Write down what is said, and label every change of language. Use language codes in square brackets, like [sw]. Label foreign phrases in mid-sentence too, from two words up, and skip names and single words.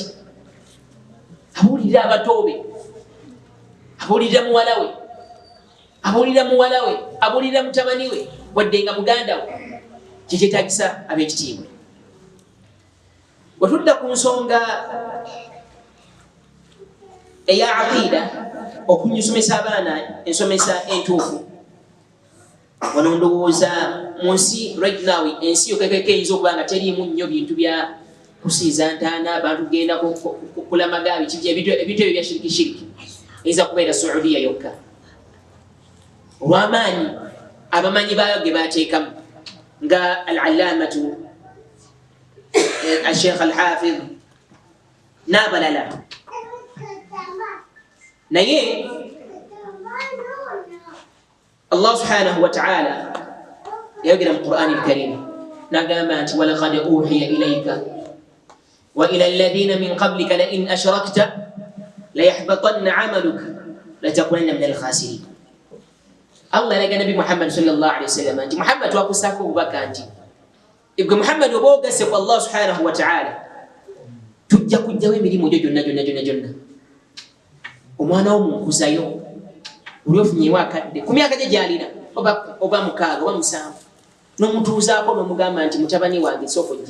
[lg] Abuulirira abatoobe, abuulirira muwala we, abuulirira mutabani we, wadde nga muganda we kyetagisa ab'ekitiibwa. Bwe tudda ku nsonga eya aqiida okunyusomesa abaana ensomesa entuufu, wano ndowooza mu nsi [en] right now [lg] ensi yokekeko eyinza okuba nga teriimu nnyo bintu bya kusiiza ntaana abantu kugenda kulamaga ebintu ebyo bya shiriki eyinza kubeera Saudiya yokka. Olw'amaanyi abamanyi baayo ge baateekamu nga [ar] العلامة الشيخ الحافظ [lg] n'abalala. [ar] Naye الله سبحانه وتعالى [lg] yayogera mu [ar] Qur'an al-Karim [lg] n'agamba nti [ar] ولقد أوحي إليك وإلى الذين من قبلك لئن أشركت ليحبطن عملك ولتكونن من الخاسرين. [lg] Allah yalaga Nabi Muhammad [ar] صلى الله عليه وسلم [lg] nti Muhammad wakusako obubaka nti ibwe Muhammad oba ogase ku [ar] الله سبحانه وتعالى [lg] tujja kujjawo emirimu gyo gyonna. Omwana wo munkuzayo oli ofunyewo akadde ku myaka gye gy'alina oba 6 oba 7 n'omutuuzaako n'omugamba nti mutabani wange sooka ojje.